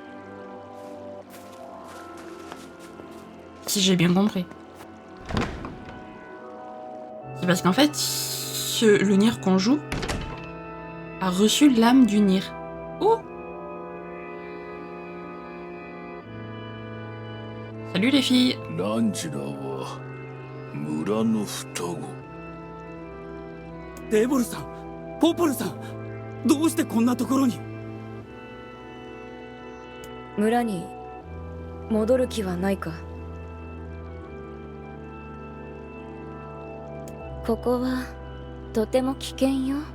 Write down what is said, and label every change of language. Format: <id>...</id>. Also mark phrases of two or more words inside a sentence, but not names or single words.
<fr>Si j'ai bien compris. C'est parce qu'en fait, le Nier qu'on joue, a reçu l'âme du Nir. Oh! Salut les filles!</fr> <ja>ランジラは村の双子。デボルさん、ポポルさん、どうしてこんなところに？村に戻る気はないか？ここはとても危険よ。</ja>